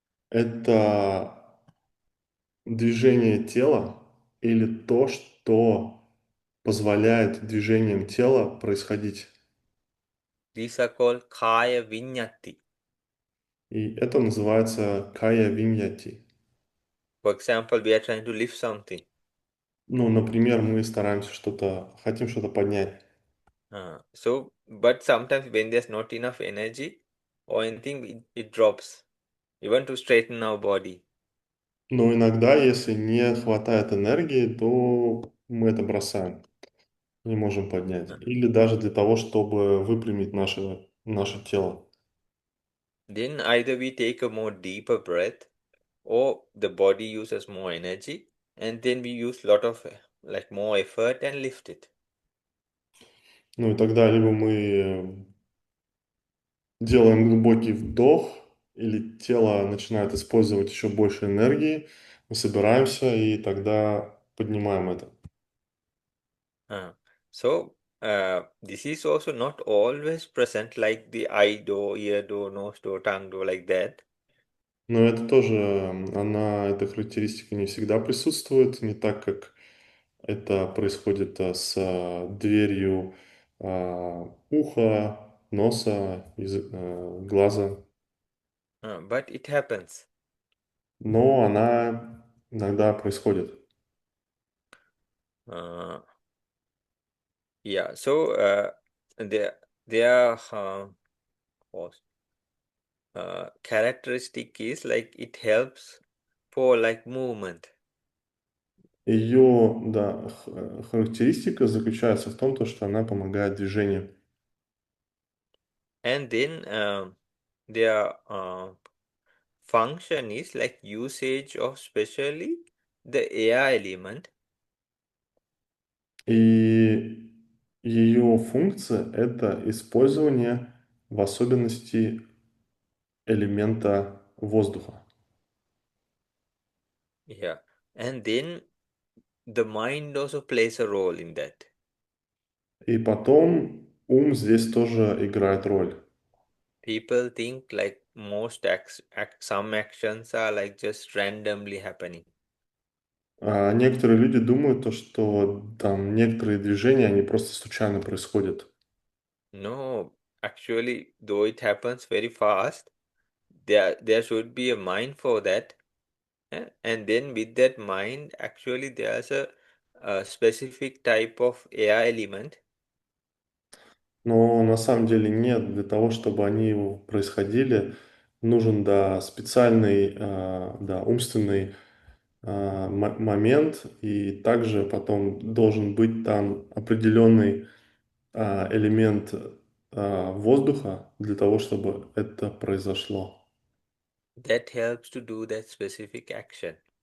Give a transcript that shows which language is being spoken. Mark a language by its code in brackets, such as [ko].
[ru] Это движение тела или то, что позволяет движением тела происходить. [en] These are called kaya vinyati. [ru] И это называется кая виньяти. [en] For example, we are trying to lift something. [ru] Ну, например, мы стараемся хотим что-то поднять. [en] So, but sometimes when there's not enough energy or anything, it drops, even to straighten our body. [ru] Но иногда, если не хватает энергии, то мы это бросаем, не можем поднять. Uh, Или даже для того, чтобы выпрямить наше тело. [en] Then either we take a more deeper breath, or the body uses more energy, and then we use lot of like more effort and lift it. [ru] Ну и тогда либо мы делаем глубокий вдох, или тело начинает использовать еще больше энергии, мы собираемся и тогда поднимаем это. [en] Uh, so this is also not always present like the eye do, ear do, nose do, tongue do, like that. [ru] Но это тоже, эта характеристика не всегда присутствует, не так, как это происходит с дверью уха, носа, глаза. [en] But it happens. [ru] Но она иногда происходит. Uh, yeah. [en] So there was characteristic is like it helps for like movement. [ru] Ее, да, характеристика заключается в том, то, что она помогает движению. [en] And then their function is like usage of especially the air element. [ru] И ее функция — это использование в особенности элемента воздуха. Yeah. [en] And then the mind also plays a role in that. [ru] И потом ум здесь тоже играет роль. [en] People think like some actions are like just randomly happening. [ru] Некоторые люди думают то, что там некоторые движения, они просто случайно происходят. [en] No, actually, though it happens very fast, there should be a mind for that. And then with that mind, actually there's a specific type of air element. [ru] Но на самом деле нет. Для того, чтобы они происходили, нужен, да, специальный, да, умственный момент, и также потом должен быть там определенный элемент воздуха для того, чтобы это произошло. [en] That helps to do that specific action.